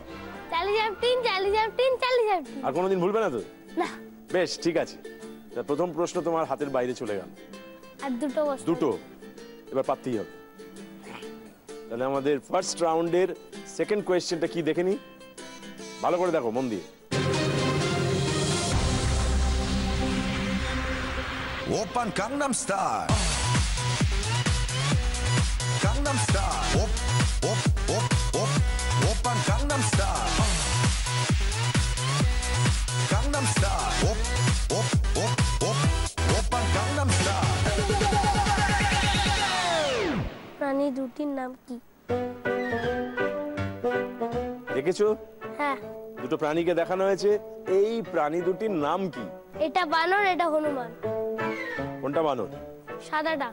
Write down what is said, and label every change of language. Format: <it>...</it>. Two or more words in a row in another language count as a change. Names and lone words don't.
<bn>চার্লি চ্যাপলিন, চার্লি চ্যাপলিন, চার্লি চ্যাপলিন। আর কোনোদিন ভুলবে না তো? না। বেশ, ঠিক আছে। তা প্রথম প্রশ্ন তোমার হাতের বাইরে চলে গেল। আর দুটো বস্তু। দুটো, এবার পারতেই হবে। তাহলে আমাদের ফার্স্ট রাউন্ডের সেকেন্ড কোয়েশ্চেনটা কি দেখে নি, ভালো করে দেখো মন দিয়ে।</bn> <ko>오빤 강남스타일 강남스타일 오빤 강남스타일 강남스타일 오빤 강남스타일</ko> <bn>প্রাণী দুটির নাম কি? দেখেছো? হ্যাঁ। দুটো প্রাণীকে দেখানো হয়েছে, এই প্রাণী দুটির নাম কি? এটা বানর, এটা হনুমান। কোনটা বানর? সাদাটা।</bn>